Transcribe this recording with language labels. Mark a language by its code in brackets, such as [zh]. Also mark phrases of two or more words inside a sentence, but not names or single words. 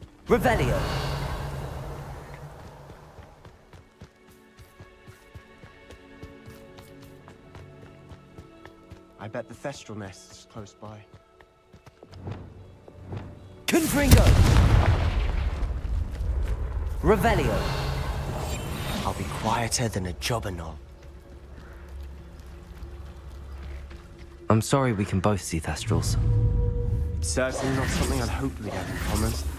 [en] Revelio. I bet the Thestral nest's close by. Confringo. Revelio. I'll be quieter than a jobberknoll. I'm sorry we can both see Thestrals. It's certainly not something I'd hoped we'd have in common.